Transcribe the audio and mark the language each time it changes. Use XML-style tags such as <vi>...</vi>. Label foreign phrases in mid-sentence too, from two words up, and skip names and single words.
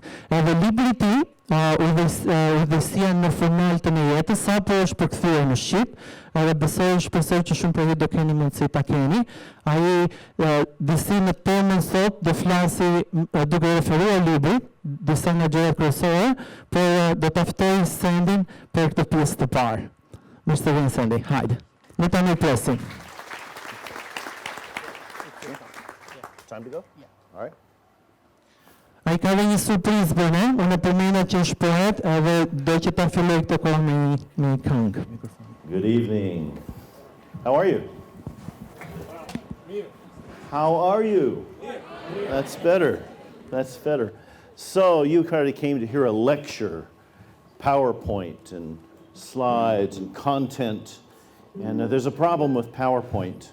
<sq>Edhe libri i tij, udhëheqësia në formal të jetës, sapo është përkthyer në shqip, edhe shpresoj që shumë për ju do keni mundësi ta keni. Ai disi në temën sot do flasi duke referuar librit, disa nga gjërat kryesore, por do ta ftoj Sendin për këtë pjesë të parë. Mirë se vjen Sandy, hajde. Ne tani presim.</sq> <en>Time to go? Yeah. All right.</en> <sq>Ai ka dhe një surprizë për ne, unë përmenda që është poet edhe do që ta filloj këtë kohë me një këngë.</sq> <en>Good evening. How are you? How are you? That's better. That's better. So you kind of came to hear a lecture, PowerPoint and slides and content, and there's a problem with PowerPoint.</en>